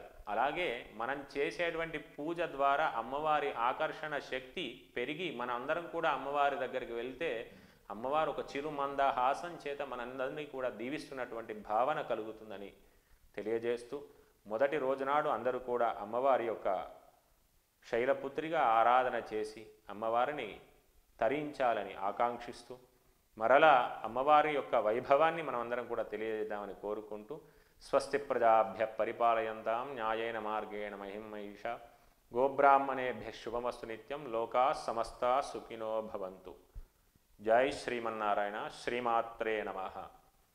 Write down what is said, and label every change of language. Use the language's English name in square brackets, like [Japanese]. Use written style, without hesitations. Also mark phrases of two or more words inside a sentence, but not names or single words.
[Telugu] అలాగే మనం చేసేటువంటి పూజ ద్వారా అమ్మవారి ఆకర్షణ శక్తి పెరిగి మన అందరం కూడా అమ్మవారి దగ్గరికి వెళ్తే అమ్మవారు ఒక చిరుమందహాసం చేత మనందరినీ కూడా దీవిస్తున్నటువంటి భావన కలుగుతుందని తెలియజేస్తూ, మొదటి రోజునాడు అందరూ కూడా అమ్మవారి యొక్క శైలపుత్రిగా ఆరాధన చేసి అమ్మవారిని తరించాలని ఆకాంక్షిస్తూ, మరలా అమ్మవారి యొక్క వైభవాన్ని మనం అందరం కూడా తెలియజేద్దామని కోరుకుంటూ, [Sanskrit] స్వస్తి ప్రజాభ్య పరిపాలయంతాం న్యాయేన మార్గేణ మహిమహీష గోబ్రాహ్మణేభ్య శుభమస్తు నిత్యం లోకా సమస్తా సుఖినో భవంతు. జై శ్రీమన్నారాయణ. శ్రీమాత్రే నమః.